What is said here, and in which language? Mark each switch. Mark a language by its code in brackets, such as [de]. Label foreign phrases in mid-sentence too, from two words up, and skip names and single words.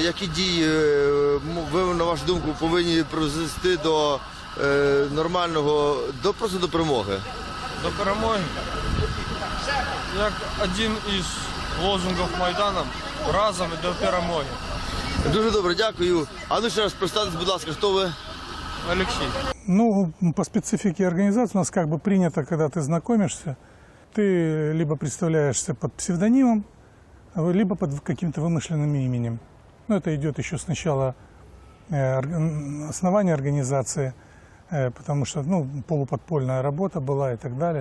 [uk] Які дії ви, на вашу думку, повинні призвести до нормального, просто до перемоги? До перемоги? Як один із лозунгів Майдану, разом і до перемоги. Дуже добре, дякую. А ну ще раз представтесь, будь ласка, хто ви? Олексій. [ru] Ну, по специфике организации у нас как бы принято, когда ты знакомишься, ты либо представляешься под псевдонимом, либо под каким-то вымышленным именем. Ну, это идет еще с начала основания организации, потому что, ну, полуподпольная работа была и так далее.